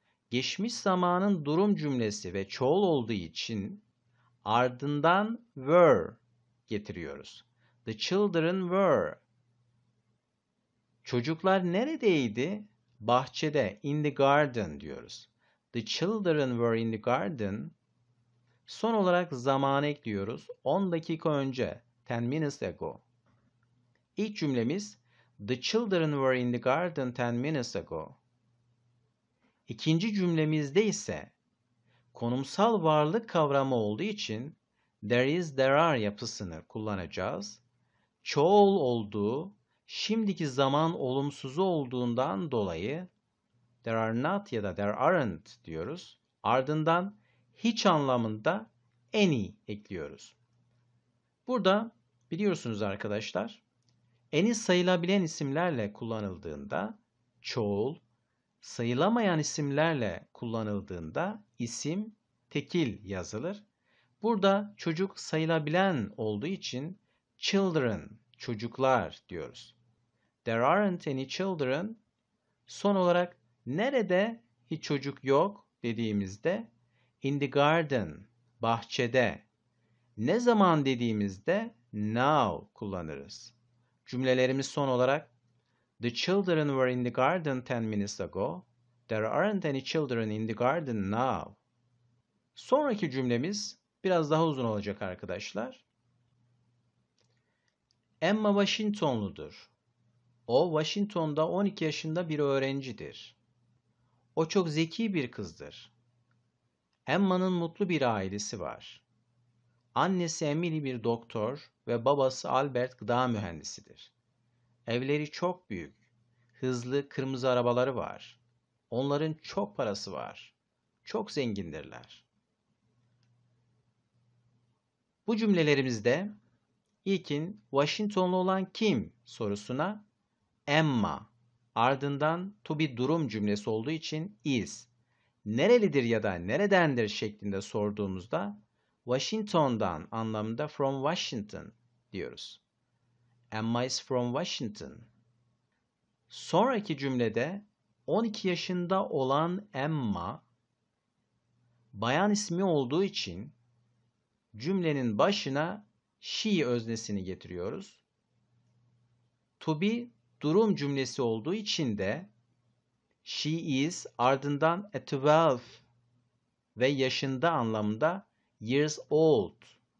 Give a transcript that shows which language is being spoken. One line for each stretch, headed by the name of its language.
Turkish: Geçmiş zamanın durum cümlesi ve çoğul olduğu için ardından were getiriyoruz.
English: The children were.
Turkish: Çocuklar neredeydi? Bahçede,
English: in the garden
Turkish: diyoruz.
English: The children were in the garden.
Turkish: Son olarak zamanı ekliyoruz. 10 dakika önce,
English: 10 minutes ago.
Turkish: İlk cümlemiz
English: The children were in the garden 10 minutes ago.
Turkish: İkinci cümlemizde ise konumsal varlık kavramı olduğu için there is, there are yapısını kullanacağız. Çoğul olduğu, şimdiki zaman olumsuzu olduğundan dolayı there are not ya da there aren't diyoruz. Ardından hiç anlamında any ekliyoruz. Burada biliyorsunuz arkadaşlar, any sayılabilen isimlerle kullanıldığında çoğul, sayılamayan isimlerle kullanıldığında isim tekil yazılır. Burada çocuk sayılabilen olduğu için children, çocuklar diyoruz.
English: There aren't any children.
Turkish: Son olarak nerede hiç çocuk yok dediğimizde
English: in the garden,
Turkish: bahçede. Ne zaman dediğimizde now kullanırız. Cümlelerimiz son olarak
English: The children were in the garden 10 minutes ago. There aren't any children in the garden now.
Turkish: Sonraki cümlemiz biraz daha uzun olacak arkadaşlar. Emma Washingtonludur. O Washington'da 12 yaşında bir öğrencidir. O çok zeki bir kızdır. Emma'nın mutlu bir ailesi var. Annesi Emily bir doktor ve babası Albert gıda mühendisidir. Evleri çok büyük, hızlı kırmızı arabaları var. Onların çok parası var. Çok zengindirler. Bu cümlelerimizde ilkin Washingtonlu olan kim sorusuna Emma, ardından to be durum cümlesi olduğu için is, nerelidir ya da neredendir şeklinde sorduğumuzda Washington'dan anlamında
English: from Washington
Turkish: diyoruz.
English: Emma is from Washington.
Turkish: Sonraki cümlede 12 yaşında olan Emma bayan ismi olduğu için cümlenin başına she öznesini getiriyoruz. To be durum cümlesi olduğu için de she is ardından a 12 ve yaşında anlamında years old.